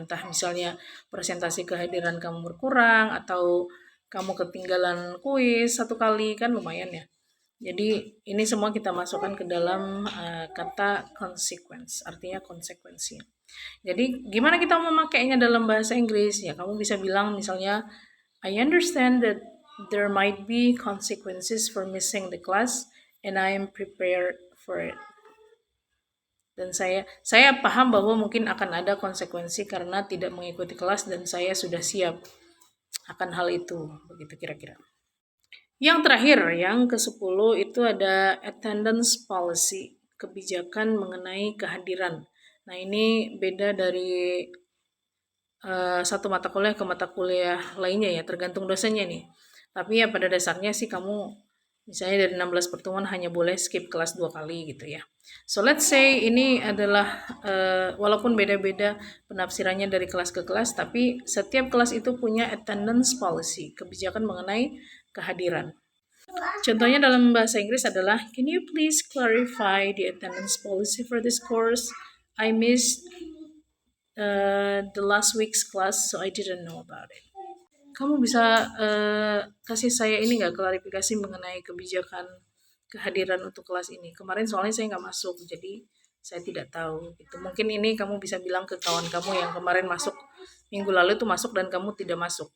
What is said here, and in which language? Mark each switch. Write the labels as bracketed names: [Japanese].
[Indonesian] Entah misalnya presentasi kehadiran kamu berkurang atau kamu ketinggalan kuis 1 kali, kan lumayan ya. Jadi ini semua kita masukkan ke dalam kata consequence, artinya konsekuensi. Jadi gimana kita memakainya dalam bahasa Inggris? Ya kamu bisa bilang misalnya, [English] I understand that there might be consequences for missing the class and I am prepared for it. [Indonesian] Dan saya paham bahwa mungkin akan ada konsekuensi karena tidak mengikuti kelas dan saya sudah siap akan hal itu. Begitu kira-kira. Yang terakhir, yang ke-10 itu ada attendance policy, kebijakan mengenai kehadiran. Nah, ini beda dari satu mata kuliah ke mata kuliah lainnya ya, tergantung dosennya nih. Tapi ya pada dasarnya sih kamu misalnya dari 16 pertemuan hanya boleh skip kelas 2 kali gitu ya. [English] So let's say [Indonesian] ini adalah walaupun beda-beda penafsirannya dari kelas ke kelas, tapi setiap kelas itu punya attendance policy, kebijakan mengenai kehadiran. Contohnya dalam bahasa Inggris adalah, [English] can you please clarify the attendance policy for this course? I missed the last week's class, so I didn't know about it. [Indonesian] Kamu bisa kasih saya ini nggak klarifikasi mengenai kebijakan kehadiran untuk kelas ini? Kemarin soalnya saya nggak masuk, jadi saya tidak tahu. Gitu. Mungkin ini kamu bisa bilang ke kawan kamu yang kemarin masuk minggu lalu itu masuk dan kamu tidak masuk.